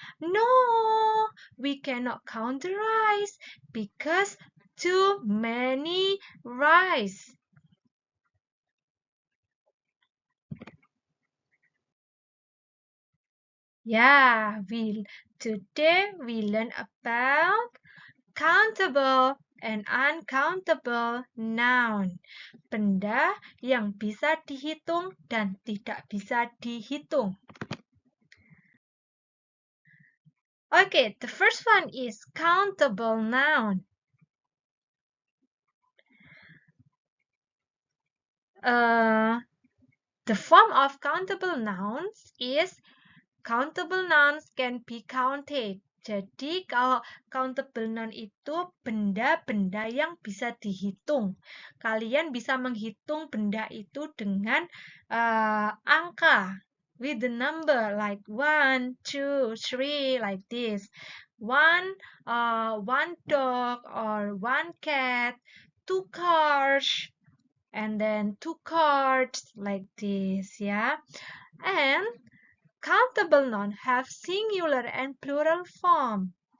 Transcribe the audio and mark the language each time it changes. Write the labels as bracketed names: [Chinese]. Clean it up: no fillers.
[English] No, we cannot count the rice because too many rice. Yeah, today we learn about countable and uncountable noun. [Indonesian] Benda yang bisa dihitung dan tidak bisa dihitung. [English] Okay, the first one is countable noun. The form of countable nouns is countable nouns can be counted. [Indonesian] Jadi kalau countable noun itu benda-benda yang bisa dihitung. Kalian bisa menghitung benda itu dengan angka. [English] With the number like 1, 2, 3 like this. One dog or one cat, 2 cars, and then 2 cards like this, yeah. And countable nouns have singular and plural form.